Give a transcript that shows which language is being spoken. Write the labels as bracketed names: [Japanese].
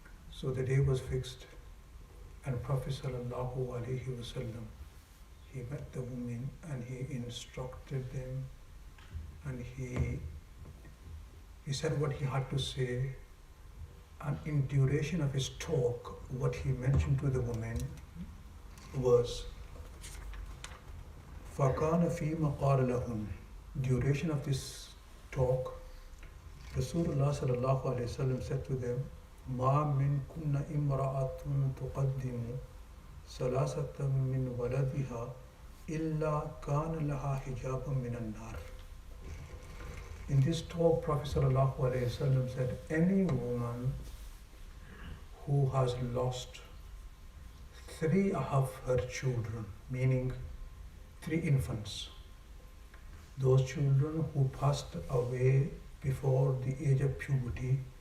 [English] So the day was fixed and Prophet sallallahu alaihi wasallam, he met the women and he instructed them and he said what he had to say, and in duration of his talk what he mentioned to the women was [Arabic] فَكَانَ فِي مَقَالَ لَهُمْ. [English] Duration of this talk, Rasulullah sallallahu alaihi wasallam said to them, [Arabic] مَا مِنْكُنَّ إِمْرَأَةٌ تُقَدِّمُ ثَلَاثَةً مِّنْ وَلَدِهَا إِلَّا كَانَ لَهَا حِجَابٌ مِّنَ النَّارِ. [English] In this talk, Prophet sallallahu alaihi wasallam said, any woman who has lost 3 of her children, meaning 3 infants, those children who passed away before the age of puberty,